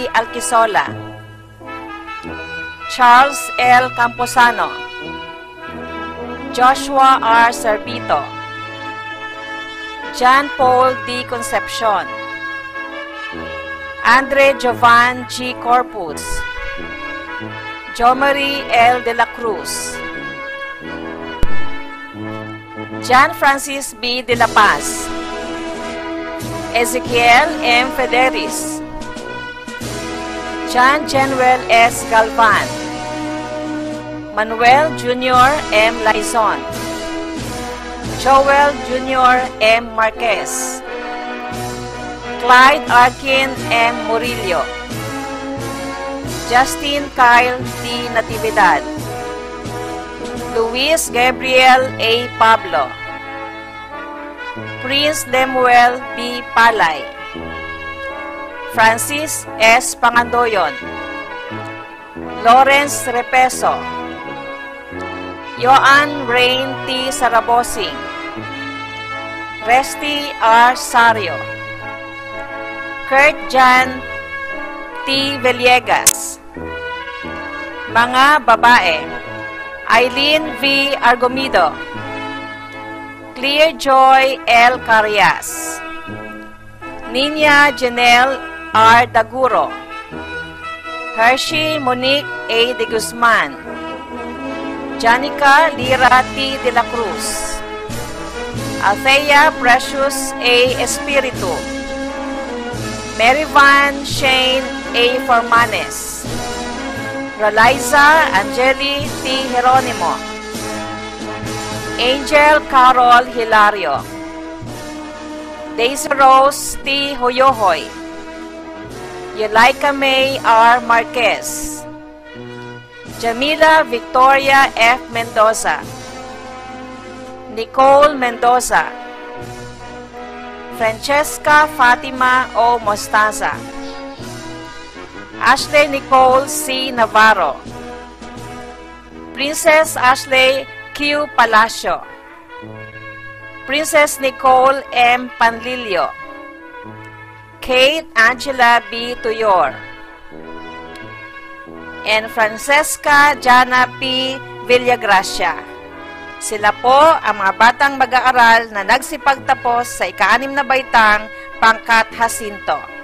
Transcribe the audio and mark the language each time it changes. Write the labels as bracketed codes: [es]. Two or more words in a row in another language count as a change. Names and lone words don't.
[tl] Alquisola, Charles L. Camposano, Joshua R. Servito, John Paul D. Concepcion, Andre Jovan G. Corpus, Jomari L. de la Cruz, John Francis B. de la Paz, Ezekiel M. Federis, John Genuel S. Galvan, Manuel Jr. M. Laison, Joel Jr. M. Marquez, Clyde Arkin M. Murillo, Justin Kyle D. Natividad, Luis Gabriel A. Pablo, Prince Lemuel B. Palay, Francis S. Pangandoyon, Lawrence Repeso, Joan Rain T. Sarabosing, Resty R. Sario, Kurt Jan T. Villegas. Mga babae: Eileen V. Argomido, Clear Joy L. Carias, Nina Janelle R. Daguro, Hershey Monique A. de Guzman, Janica Lira T. de la Cruz, Althea Precious A. Espiritu, Merivan Shane A. Formanes, Reliza Angeli T. Jeronimo, Angel Carol Hilario, Daisy Rose T. Hoyohoy, Yelaika May R. Marquez, Jamila Victoria F. Mendoza, Nicole Mendoza, Francesca Fatima O. Mostaza, Ashley Nicole C. Navarro, Princess Ashley Q. Palacio, Princess Nicole M. Panlilio, Kate Angela B. Tuyor, and Francesca Jana P. Villagracia. Sila po ang mga batang mag-aaral na nagsipagtapos sa ika-6 na baitang pangkat Jacinto.